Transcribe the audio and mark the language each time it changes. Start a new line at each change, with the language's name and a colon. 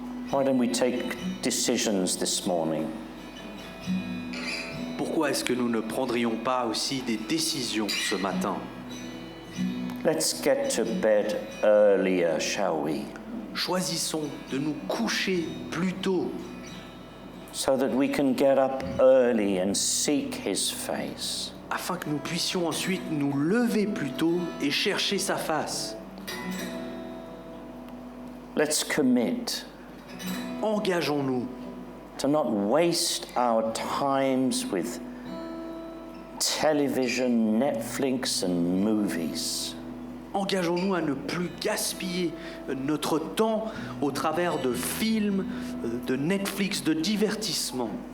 English: Why don't we take decisions this morning?
French: Pourquoi est-ce que nous ne prendrions pas aussi des décisions ce matin?
English: Let's get to bed earlier, shall we?
French: Choisissons de nous coucher plus tôt
English: So that we can get up early and seek his face.
French: afin que nous puissions ensuite nous lever plus tôt et chercher sa face.
English: Let's commit
French: Engageons-nous
English: to not waste our times with television, Netflix and movies.
French: Engageons-nous à ne plus gaspiller notre temps au travers de films, de Netflix, de divertissements.